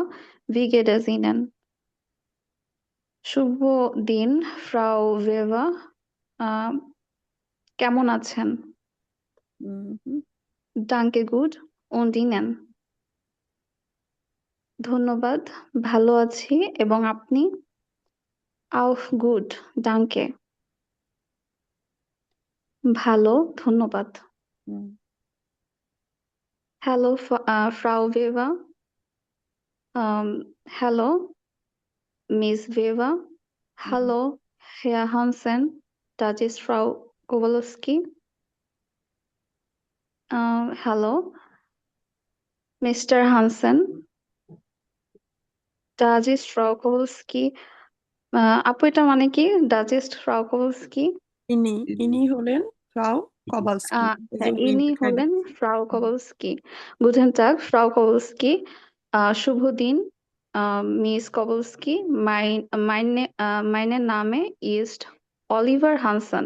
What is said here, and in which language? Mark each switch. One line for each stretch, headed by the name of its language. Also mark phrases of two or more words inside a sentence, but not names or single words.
German: Wie geht es Ihnen?
Bangla: শুভ দিন, ফ্রাউ ভেভা। কেমন আছেন? হুম
German: Danke gut und Ihnen?
Bangla: ধন্যবাদ, ভালো আছি, এবং আপনি?
German: Auch gut, danke.
Bangla: ভালো, ধন্যবাদ। হুম
German: Hallo, Frau Weber.
English: Hallo, Miss Weber.
German: Hallo, Herr Hansen. Das ist Frau Kowalski.
English: Hallo, Mr. Hansen.
German: Das ist Frau Kowalski.
Bangla: আপু এটা মানে কি?
German: Das ist Frau Kowalski.
Bangla: ইনি হলেন ফ্রাউ কভালস্কি। হ্যাঁ, ইনি হলেন ফ্রাউ কভালস্কি।
German: Guten Tag, Frau Kowalski.
Bangla: শুভ দিন, মিস কভালস্কি।
German: meine Name ist Oliver Hansen.